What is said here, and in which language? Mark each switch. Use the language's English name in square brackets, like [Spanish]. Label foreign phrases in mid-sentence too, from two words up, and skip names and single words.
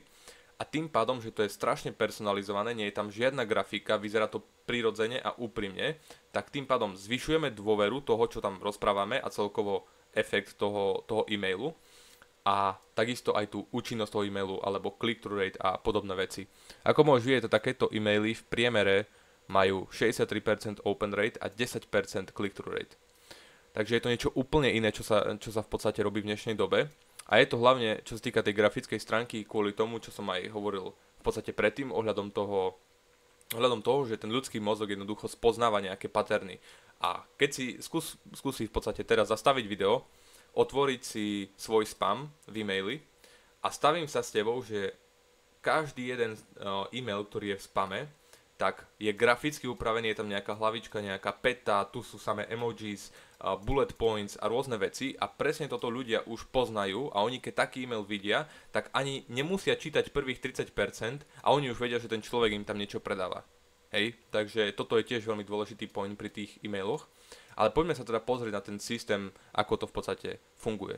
[Slovak] A tým pádom, že to je strašne personalizované, nie je tam žiadna grafika, vyzerá to prirodzene a úprimne, tak tým pádom zvyšujeme dôveru toho, čo tam rozprávame a celkovo efekt toho e-mailu a takisto aj tú účinnosť toho e-mailu alebo [English] click-through rate [Slovak] a podobné veci. Ako môžeš vidieť, takéto e-maily v priemere majú 63% [English] open rate [Slovak] a 10% [English] click-through rate. [Slovak] Takže je to niečo úplne iné, čo sa v podstate robí v dnešnej dobe. A je to hlavne, čo sa týka tej grafickej stránky, kvôli tomu, čo som aj hovoril v podstate predtým, ohľadom toho, že ten ľudský mozog jednoducho spoznáva nejaké paterny. A keď si skúsi v podstate teraz zastaviť video, otvoriť si svoj spam v e-maili a stavím sa s tebou, že každý jeden e-mail, ktorý je v spame, tak je graficky upravený, je tam nejaká hlavička, nejaká peta, tu sú samé emojis, [English] bullet points [Slovak] a rôzne veci a presne toto ľudia už poznajú a oni keď taký e-mail vidia, tak ani nemusia čítať prvých 30% a oni už vedia, že ten človek im tam niečo predáva. Hej, takže toto je tiež veľmi dôležitý point pri tých e-mailoch, ale poďme sa teda pozrieť na ten systém, ako to v podstate funguje.